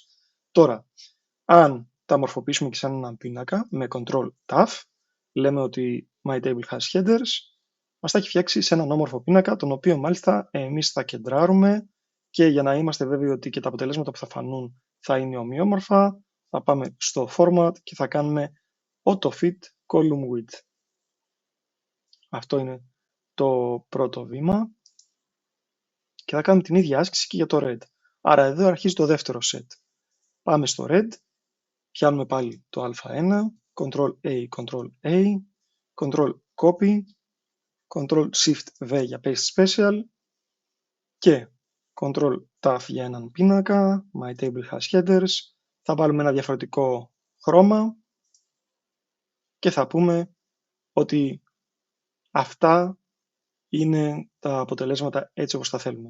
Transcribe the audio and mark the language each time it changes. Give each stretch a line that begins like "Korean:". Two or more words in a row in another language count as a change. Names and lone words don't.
Greek: Τώρα, αν τα μορφοποιήσουμε και σαν έναν πίνακα με Ctrl-Tab, λέμε ότι
English: My Table has headers,
Greek: μας τα έχει φτιάξει σε έναν όμορφο πίνακα, τον οποίο μάλιστα εμείς θα κεντράρουμε και για να είμαστε βέβαιοι ότι και τα αποτελέσματα που θα φανούν θα είναι ομοιόμορφα, θα πάμε στο Format και θα κάνουμε
English: Auto Fit Column Width.
Greek: Αυτό είναι το πρώτο βήμα και θα κάνουμε την ίδια άσκηση και για το Red. Άρα εδώ αρχίζει το δεύτερο set. Πάμε στο Red, πιάνουμε πάλι το α1, Ctrl-A, Ctrl-A, Ctrl-Copy, Ctrl-Shift-V για
English: Paste Special
Greek: και Ctrl-Tab για έναν πίνακα,
English: My Table has headers.
Greek: Θα βάλουμε ένα διαφορετικό χρώμα και θα πούμε ότι αυτά είναι τα αποτελέσματα έτσι όπως τα θέλουμε.